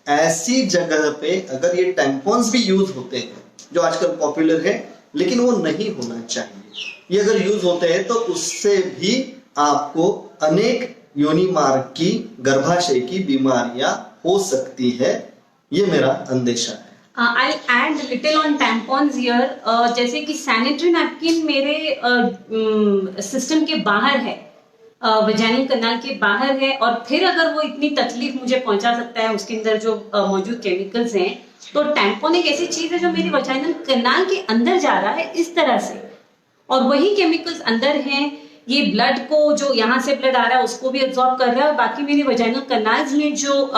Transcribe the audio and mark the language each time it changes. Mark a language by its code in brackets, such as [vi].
[hi] ऐसी जगह पे अगर ये टैम्पॉन्स भी यूज होते हैं जो आजकल पॉपुलर है, लेकिन वो नहीं होना चाहिए। ये अगर यूज होते हैं तो उससे भी आपको अनेक योनि मार्ग की, गर्भाशय की बीमारियां हो सकती है। ये मेरा अंदेशा है। [en] I'll add little on tampons here. [hi] जैसे कि सैनिटरी नैपकिन मेरे सिस्टम के बाहर है, वजाइनल कनाल के बाहर है, और फिर अगर वो इतनी तकलीफ मुझे पहुंचा सकता है उसके अंदर जो मौजूद केमिकल्स हैं, तो टैम्पॉन एक ऐसी चीज है जो मेरी वजाइनल कनाल के अंदर जा रहा है इस तरह से, और वही केमिकल्स अंदर हैं, ये ब्लड को, जो यहाँ से ब्लड आ रहा है उसको भी एब्जॉर्ब कर रहा है, और बाकी मेरे वजाइनल कनाल्स में जो